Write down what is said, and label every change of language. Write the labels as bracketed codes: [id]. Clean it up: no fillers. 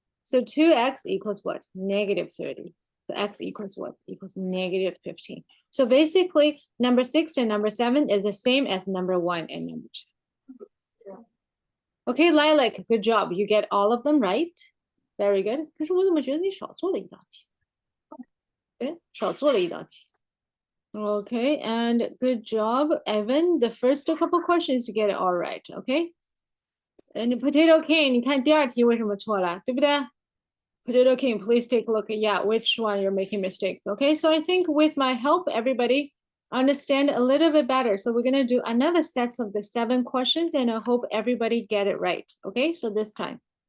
[en] So 2x equals what? Negative 30. So x equals what? Equals negative 15. So basically, number 6 and number 7 is the same as number 1 and number 2. Okay, Lilac, good job. You get all of them right. Very good. [zh] 可是我怎么觉得你少做了一道题？对，少做了一道题。 [en] Okay, and good job, Evan. The first couple questions you get it all right, okay? And [zh] Potato King, 你看第二题为什么错了，对不对？ [en] Potato King, please take a look at, yeah, which one you're making mistake. Okay, so I think with my help, everybody understand a little bit better. So we're gonna do another sets of the 7 questions and I hope everybody get it right. Okay, so this time.